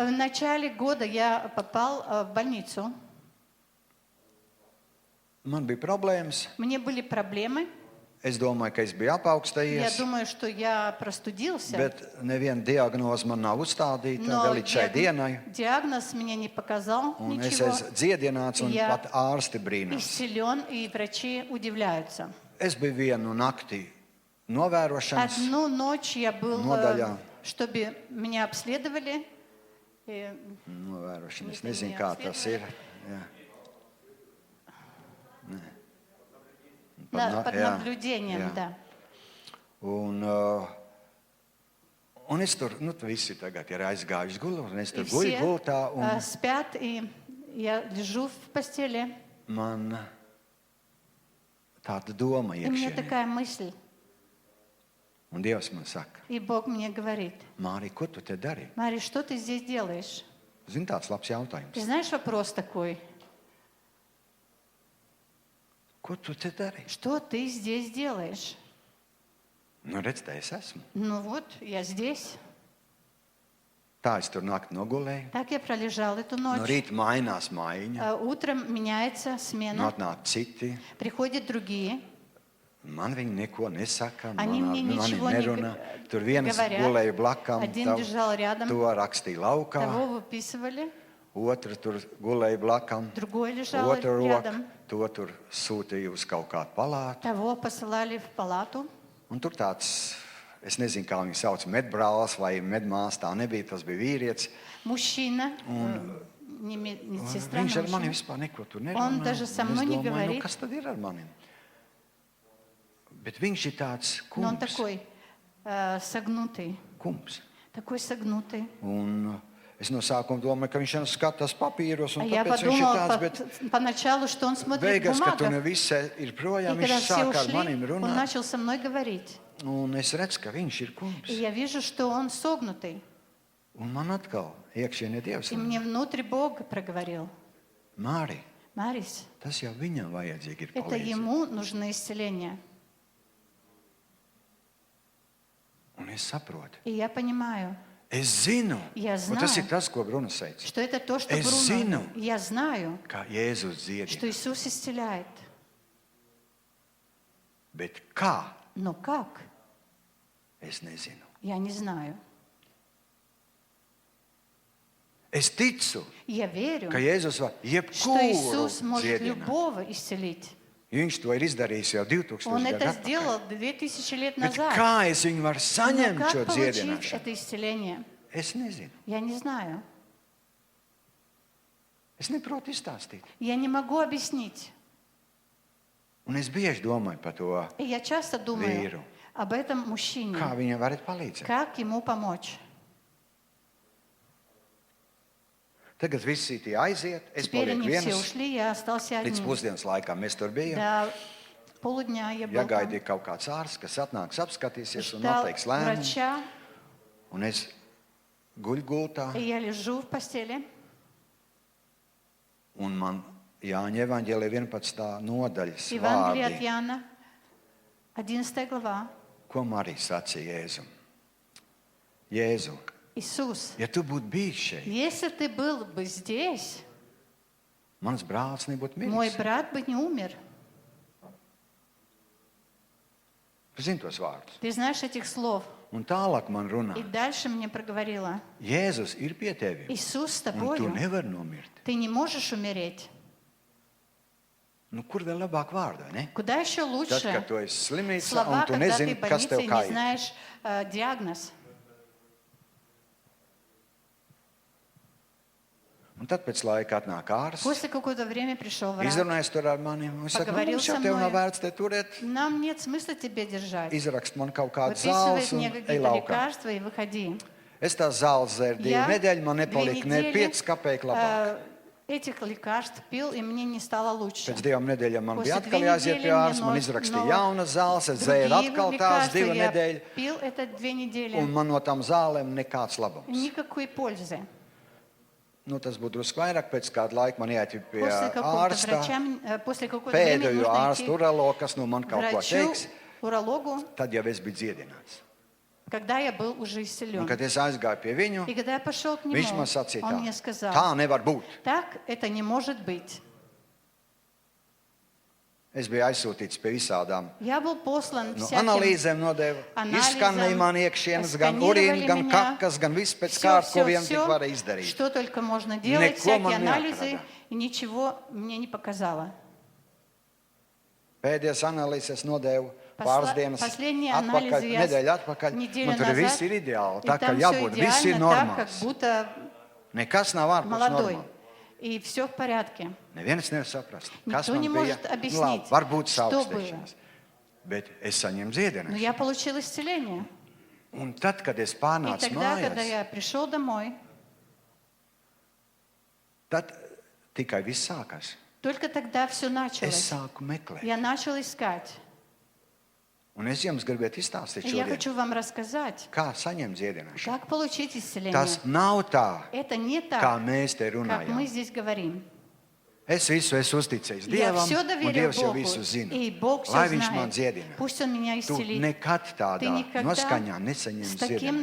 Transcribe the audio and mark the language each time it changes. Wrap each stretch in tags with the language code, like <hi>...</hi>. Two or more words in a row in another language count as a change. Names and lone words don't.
<ru>В начале года я попал в больницу.</ru> <lv>Man bija problēmas.</lv> <ru>Мне были проблемы.</ru> <lv>Es domāju, ka es biju</lv> <ru>Я</ru> <lv>apaugstējies,</lv> <ru>думаю, что я простудился.</ru> <lv>bet neviena diagnoze man nav uzstādīta</lv> <ru>Но</ru> <lv>vēl līdz šai dienai.</lv> <ru>диагноз мне не показал</ru> <lv>Un es</lv> <ru>ничего.</ru> <lv>esmu dziedināts, un Ja pat ārsti brīnās.</lv> <ru>Исцелен, и врачи удивляются.</ru> <lv>Es biju vienu nakti novērošanas.</lv> <ru>Одну ночь я был,</ru> <lv>Nodaļā.</lv> <ru>чтобы меня обследовали.</ru> <lv>Novērošana. Es Viņi nezinu, tevi kā tas ir. Jā.</lv> <ru>Под</ru> <lv>Jā,</lv> <ru>наблюдением,</ru> <lv>jā.</lv> <ru>да.</ru> <lv>Un es tur, nu, visi tagad ir aizgājuši gulēt, un es</lv> <ru>И</ru> <lv>tur guļu</lv> <ru>все</ru> <lv>gultā, un</lv> <ru>спят, и я лежу в постели.</ru> <lv>man tāda doma</lv> <ru>И мне</ru> <lv>iekšienē.</lv> <ru>такая мысль.</ru> <lv>Un Dievs man saka,</lv> <ru>И Бог мне говорит:</ru> <lv>Mārī, ko tu te dari?</lv> <ru>Мари, что ты здесь делаешь?</ru> <lv>Zini, tāds labs jautājums.</lv> <ru>Ты знаешь вопрос такой?</ru> <lv>Ko tu te dari?</lv> <ru>Что ты здесь делаешь?</ru> <lv>Nu, redz, te es esmu.</lv> <ru>Ну вот, я здесь.</ru> <lv>Tā es tur nakti nogulēju.</lv> <ru>Так я пролежал эту</ru> <lv>No</lv> <ru>ночь.</ru> <lv>rīta mainās maiņa,</lv> <ru>Утром меняется</ru> <lv>un</lv> <ru>смена.</ru> <lv>atnāk citi.</lv> <ru>Приходят другие.</ru> <lv>Man viņi neko nesaka,</lv> <ru>Они</ru> <lv>man</lv> <ru>мне</ru> <lv>mani</lv> <ru>ничего не</ru> <lv>nerunā. Tur viens</lv> <ru>говорят.</ru> <lv>gulēja blakām,</lv> <ru>Один лежал рядом.</ru> <lv>to rakstīja laukā.</lv> <ru>Того выписывали,</ru> <lv>Otru tur gulēja blakām.</lv> <ru>другой лежал</ru> <lv>Otru roku,</lv> <ru>рядом.</ru> <lv>to tur sūtīja uz kaut kādu palātu.</lv> <ru>Того посылали в палату.</ru> <lv>Un tur tāds, es nezinu, kā viņu sauc, medbrālis vai medmās, tā nebija, tas bija vīrietis.</lv> <ru>Мужчина, не медсестра,</ru> <lv>Viņš</lv> <ru>но</ru> <lv>ar mani</lv> <ru>мужчина.</ru> <lv>vispār neko tur nerunā.</lv> <ru>Он даже со</ru> <lv>Un es</lv> <ru>мной не</ru> <lv>domāju,</lv> <ru>говорит.</ru> <lv>kas tad ir ar maniem? Bet viņš ir tāds</lv> <ru>Но он</ru> <lv>kungs.</lv> <ru>такой согнутый.</ru> <lv>Kungs.</lv> <ru>Такой согнутый.</ru> <lv>Un es no sākuma domāju, ka viņš skatās papīros,</lv> <ru>А</ru> <lv>un</lv> <ru>я</ru> <lv>tāpēc viņš ir tāds,</lv> <ru>подумала</ru> <lv>bet</lv> <ru>поначалу, что он смотрит в</ru> <lv>beigās, kad tu</lv> <ru>бумагах.</ru> <lv>nevis ir</lv> <ru>И</ru> <lv>projām,</lv> <ru>когда</ru> <lv>viņš</lv> <ru>все</ru> <lv>sāk ar</lv> <ru>ушли,</ru> <lv>maniem</lv> <ru>он</ru> <lv>runāt.</lv> <ru>начал со мной говорить.</ru> <lv>Un es redzu, ka viņš ir</lv> <ru>И</ru> <lv>kungs.</lv> <ru>я вижу, что он согнутый.</ru> <lv>Un man atkal iekšienē Dievs.</lv> <ru>И мне внутри Бог проговорил:</ru> <lv>Māri,</lv> <ru>Марис,</ru> <lv>tas jau viņam vajadzīgi ir</lv> <ru>это</ru> <lv>palīdzība.</lv> <ru>ему нужно исцеление.</ru> <lv>Un es saprotu.</lv> <ru>И я понимаю,</ru> <lv>Es zinu,</lv> <ru>Я</ru> <lv>un tas</lv> <ru>знаю.</ru> <lv>ir tas, ko Brunas teica,</lv> <ru>что это то, что</ru> <lv>Es</lv> <ru>Бруно.</ru> <lv>zinu.</lv> <ru>Я знаю,</ru> <lv>ka Jēzus</lv> <ru>что</ru> <lv>dziedina.</lv> <ru>Иисус исцеляет.</ru> <lv>Bet kā?</lv> <ru>Но как?</ru> <lv>Es nezinu.</lv> <ru>Я не знаю.</ru> <lv>Es ticu,</lv> <ru>Я верю,</ru> <lv>ka Jēzus var</lv> <ru>что</ru> <lv>jebkuru</lv> <ru>Иисус может</ru> <lv>dziedināt.</lv> <ru>любого исцелить.</ru> <lv>Viņš to ir izdarījis jau 2000</lv> <ru>Он</ru> <lv>gadu</lv> <ru>это</ru> <lv>atpakaļ.</lv> <ru>сделал 2000 лет</ru> <lv>Bet</lv> <ru>назад.</ru> <lv>kā es viņu varu</lv> <ru>Но</ru> <lv>saņemt šo</lv> <ru>как получить</ru> <lv>dziedināšanu?</lv> <ru>это исцеление?</ru> <lv>Es nezinu.</lv> <ru>Я не знаю.</ru> <lv>Es neprotu izstāstīt.</lv> <ru>Я не могу объяснить.</ru> <lv>Un es bieži domāju par to,</lv> <ru>И я часто думаю Веру. об этом</ru> <lv>kā</lv> <ru>мужчине.</ru> <lv>viņam var palīdzēt.</lv> <ru>Как ему помочь?</ru> <lv>Tagad visi tie aiziet, es</lv> <ru>Теперь</ru> <lv>palieku</lv> <ru>они все</ru> <lv>viens.</lv> <ru>ушли, я остался</ru> <lv>Līdz</lv> <ru>один.</ru> <lv>pusdienas laikam mēs tur bijām.</lv> <ru>До полудня я был там.</ru> <lv>Jāgaidīja kaut kāds ārsts, kas atnāks, apskatīsies un</lv> <ru>Ждал</ru> <lv>noteiks lēmumu.</lv> <ru>врача,</ru> <lv>Un es guļu gultā,</lv> <ru>и я лежу в постели.</ru> <lv>un man Jāņa evaņģēlija 11. nodaļas</lv> <ru>Евангелие от</ru> <lv>vārdi,</lv> <ru>Иоанна, 11 глава.</ru> <lv>ko Marija sacīja Jēzum. Jēzu,</lv> <ru>Иисус,</ru> <lv>ja tu būtu bijis šeit,</lv> <ru>если ты был бы здесь,</ru> <lv>mans brālis nebūtu</lv> <ru>мой</ru> <lv>miris.</lv> <ru>брат бы не умер.</ru> <lv>Tu zini tos vārdus.</lv> <ru>Ты знаешь этих слов.</ru> <lv>Un tālāk man</lv> <ru>И</ru> <lv>runā,</lv> <ru>дальше мне проговорила:</ru> <lv>Jēzus ir pie tevis,</lv> <ru>Иисус с</ru> <lv>un tu</lv> <ru>тобою,</ru> <lv>nevari nomirt.</lv> <ru>ты не можешь умереть.</ru> <lv>Nu, kur vēl labāk vārdu, vai ne?</lv> <ru>Куда еще</ru> <lv>Tad,</lv> <ru>лучше</ru> <lv>kad tu esi slimnīcā</lv> <ru>слова,</ru> <lv>un tu</lv> <ru>когда ты</ru> <lv>nezini,</lv> <ru>в</ru> <lv>kas</lv> <ru>больнице</ru> <lv>tev</lv> <ru>и</ru> <lv>kā</lv> <ru>не</ru> <lv>ir.</lv> <ru>знаешь диагноз.</ru> <lv>Un tad pēc laika atnāk ārsts.</lv> <ru>После какое-то время пришел врач.</ru> <lv>Izrunājis tur ar mani. Viņš saka, nu,</lv> <ru>Поговорил</ru> <lv>mums jau</lv> <ru>со</ru> <lv>tev nav</lv> <ru>мной.</ru> <lv>vērts te turēt.</lv> <ru>Нам нет смысла тебе держать.</ru> <lv>Izrakst man kaut kādu</lv> <ru>Выписывает</ru> <lv>zāles un</lv> <ru>мне</ru> <lv>ej</lv> <ru>какие-то</ru> <lv>laukā.</lv> <ru>лекарства и выходи.</ru> <lv>Es tās zāles dzēru 2</lv> <ru>Я</ru> <lv>nedēļas, man</lv> <ru>2</ru> <lv>nepalika ne</lv> <ru>недели,</ru> <lv>5 kapeiku labāk.</lv> <ru>этих лекарств пил, и мне не стало лучше.</ru> <lv>Pēc 2 nedēļām man</lv> <ru>После</ru> <lv>bija</lv> <ru>2</ru> <lv>atkal jāiziet</lv> <ru>недели</ru> <lv>pie ārsta,</lv> <ru>мне</ru> <lv>man</lv> <ru>но-</ru> <lv>izrakstīja</lv> <ru>но</ru> <lv>jaunas zāles, es dzēru</lv> <ru>Другие</ru> <lv>atkal tās</lv> <ru>лекарства</ru> <lv>2</lv> <ru>я</ru> <lv>nedēļas,</lv> <ru>пил это 2 недели.</ru> <lv>un man no tām zālēm nekāds labums.</lv> <ru>Никакой пользы.</ru> <lv>Nu, tas būtu drusku vairāk, pēc kāda laika man jāiet pie</lv> <ru>После какого-то</ru> <lv>ārsta,</lv> <ru>врача, после какого-то времени</ru> <lv>pēdējo</lv> <ru>нужно</ru> <lv>ārstu</lv> <ru>идти</ru> <lv>urologu, kas nu man</lv> <ru>к</ru> <lv>kaut ko</lv> <ru>врачу,</ru> <lv>teiks,</lv> <ru>урологу,</ru> <lv>tad jau es biju dziedināts.</lv> <ru>когда я был уже</ru> <lv>Un,</lv> <ru>исцелен.</ru> <lv>kad es aizgāju pie viņu,</lv> <ru>И когда я pошел к</ru> <lv>viņš</lv> <ru>нему,</ru> <lv>man sacīja</lv> <ru>он мне</ru> <lv>tā,</lv> <ru>сказал,</ru> <lv>tā nevar būt.</lv> <ru>так это не может быть.</ru> <lv>Es biju aizsūtīts pie visādām</lv> <ru>Я был послан</ru> <lv>nu,</lv> <ru>всяким</ru> <lv>analīzēm, nodevu,</lv> <ru>анализам,</ru> <lv>izskanēja man iekšienes, gan</lv> <ru>сканировали</ru> <lv>urīna, gan</lv> <ru>меня.</ru> <lv>kakas, gan viss pēc kārtas, ko vien tik</lv> <ru>Все,</ru> <lv>varēja izdarīt.</lv> <ru>что только можно делать,</ru> <lv>Neko</lv> <ru>всякие</ru> <lv>man</lv> <ru>анализы,</ru> <lv>neatrada.</lv> <ru>и ничего мне не показало.</ru> <lv>Pēdējais analīzes nodevu</lv> <ru>Посла-</ru> <lv>pāris dienas</lv> <ru>Последние</ru> <lv>atpakaļ,</lv> <ru>анализы я</ru> <lv>nedēļa atpakaļ.</lv> <ru>неделю</ru> <lv>Un tur</lv> <ru>назад,</ru> <lv>viss ir ideāli,</lv> <ru>и</ru> <lv>tā kā</lv> <ru>там все</ru> <lv>jābūt, viss ir</lv> <ru>идеально, так, как</ru> <lv>normāls.</lv> <ru>будто</ru> <lv>Nekas nav ārpus</lv> <ru>молодой.</ru> <lv>normāla.</lv> <ru>И все в порядке.</ru> <lv>Neviens nevar saprast, kas</lv> <ru>Никто</ru> <lv>man</lv> <ru>не</ru> <lv>bija.</lv> <ru>может</ru> <lv>Nu,</lv> <ru>объяснить,</ru> <lv>labi, varbūt</lv> <ru>что</ru> <lv>sāpstēšanas, bet es saņēmu</lv> <ru>Но</ru> <lv>dziedināšanu.</lv> <ru>я получил исцеление.</ru> <lv>Un tad, kad es</lv> <ru>И</ru> <lv>pārnācu</lv> <ru>тогда, когда</ru> <lv>mājās,</lv> <ru>я пришел домой,</ru> <lv>tad tikai viss sākās.</lv> <ru>только тогда все</ru> <lv>Es</lv> <ru>началось.</ru> <lv>sāku meklēt.</lv> <ru>Я начал искать.</ru> <lv>Un es jums gribētu izstāstīt</lv> <ru>И я</ru> <lv>šodien,</lv> <ru>хочу вам рассказать,</ru> <lv>kā saņemt dziedināšanu.</lv> <ru>как получить исцеление.</ru> <lv>Tas nav tā,</lv> <ru>Это не</ru> <lv>kā</lv> <ru>так,</ru> <lv>mēs te</lv> <ru>как мы</ru> <lv>runājam.</lv> <ru>здесь говорим.</ru> <lv>Es visu esmu uzticējis</lv> <ru>Я</ru> <lv>Dievam,</lv> <ru>все</ru> <lv>un</lv> <ru>доверил</ru> <lv>Dievs jau</lv> <ru>Богу,</ru> <lv>visu zina.</lv> <ru>и Бог все</ru> <lv>Lai Viņš man</lv> <ru>знает.</ru> <lv>dziedina.</lv> <ru>Пусть Он меня</ru> <lv>Tu</lv> <ru>исцелит.</ru> <lv>nekad</lv> <ru>Ты</ru> <lv>tādā</lv> <ru>никогда</ru> <lv>noskaņā nesaņemsi</lv> <ru>с таким</ru>